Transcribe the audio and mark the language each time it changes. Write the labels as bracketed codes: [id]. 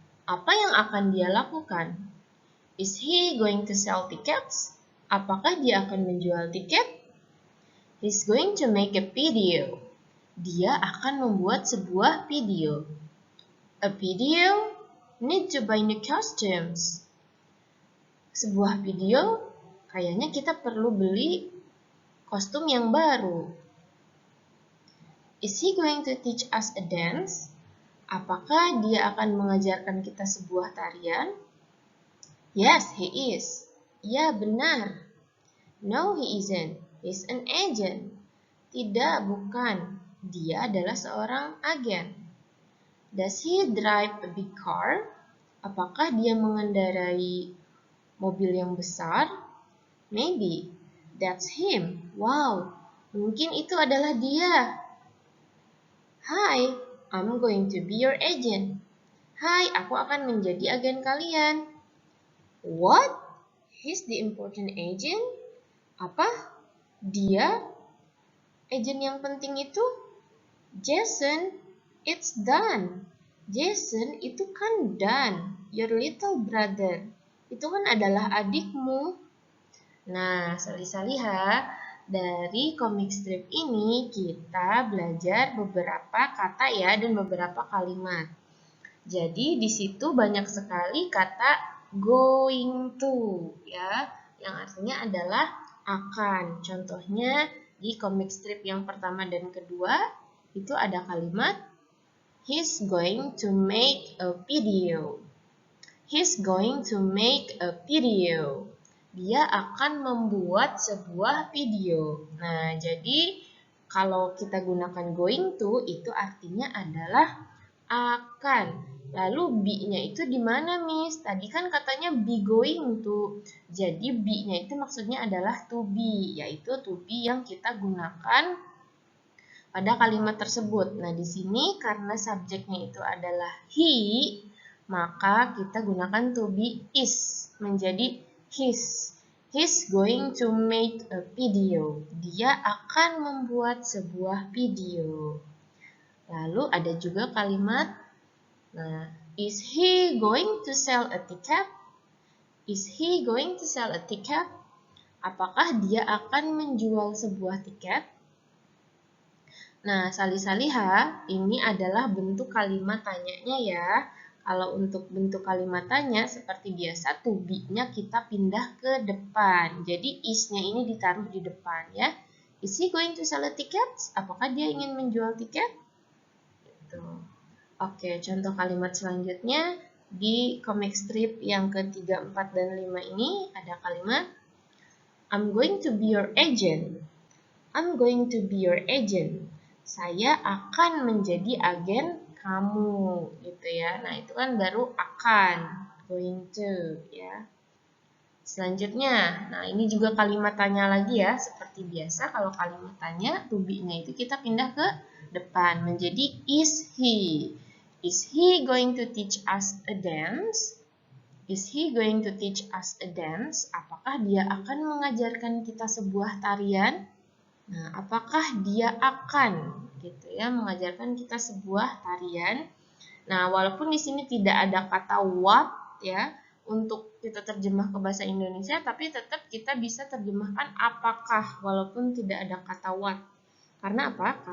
[id] Apa yang akan dia lakukan? [en] Is he going to sell tickets? [id] Apakah dia akan menjual tiket? [en] He's going to make a video. [id] Dia akan membuat sebuah video. [en] A video? Need to buy new costumes. [id] Sebuah video, kayaknya kita perlu beli kostum yang baru. [en] Is he going to teach us a dance? [id] Apakah dia akan mengajarkan kita sebuah tarian? [en] Yes, he is. [id] Ya, benar. [en] No, he isn't. He's an agent. [id] Tidak, bukan. Dia adalah seorang agen. [en] Does he drive a big car? [id] Apakah dia mengendarai mobil yang besar? [en] Maybe. That's him. [id] Wow, mungkin itu adalah dia. [en] Hi, I'm going to be your agent. [id] Hai, aku akan menjadi agen kalian. [en] What? He's the important agent? [id] Apa? Dia? Agen yang penting itu? [en] Jason, it's done. Jason [id] itu kan [en] Dan, your little brother. [id] Itu kan adalah adikmu. Nah, Salih-Saliha, dari komik strip ini kita belajar beberapa kata ya dan beberapa kalimat. Jadi di situ banyak sekali kata going to ya, yang artinya adalah akan. Contohnya di komik strip yang pertama dan kedua itu ada kalimat [en] he's going to make a video. [id] He's going to make a video. Dia akan membuat sebuah video. Nah, jadi kalau kita gunakan going to itu artinya adalah akan. Lalu be-nya itu di mana, Miss? Tadi kan katanya be going to. Jadi be-nya itu maksudnya adalah to be, yaitu to be yang kita gunakan pada kalimat tersebut. Nah, di sini karena subjeknya itu adalah he, maka kita gunakan to be is menjadi his. [en] He's going to make a video. [id] Dia akan membuat sebuah video. Lalu ada juga kalimat, nah, [en] is he going to sell a ticket? Is he going to sell a ticket? [id] Apakah dia akan menjual sebuah tiket? Nah, Salih-Saliha, ini adalah bentuk kalimat tanyanya ya. Kalau untuk bentuk kalimat tanya, seperti biasa, to be-nya kita pindah ke depan. Jadi, is-nya ini ditaruh di depan ya. [en] Is he going to sell a ticket? [id] Apakah dia ingin menjual tiket? Oke, contoh kalimat selanjutnya di comic strip yang ketiga, 4, dan 5 ini ada kalimat [en] I'm going to be your agent. I'm going to be your agent. [id] Saya akan menjadi agen kamu, gitu ya. Nah, itu kan baru akan, going to, ya. Selanjutnya, nah ini juga kalimat tanya lagi ya. Seperti biasa, kalau kalimat tanya, to be-nya itu kita pindah ke depan menjadi is he. [en] Is he going to teach us a dance? Is he going to teach us a dance? [id] Apakah dia akan mengajarkan kita sebuah tarian? Nah, apakah dia akan gitu ya mengajarkan kita sebuah tarian? Nah, walaupun di sini tidak ada kata what ya untuk kita terjemah ke bahasa Indonesia, tapi tetap kita bisa terjemahkan apakah walaupun tidak ada kata what. Karena apa?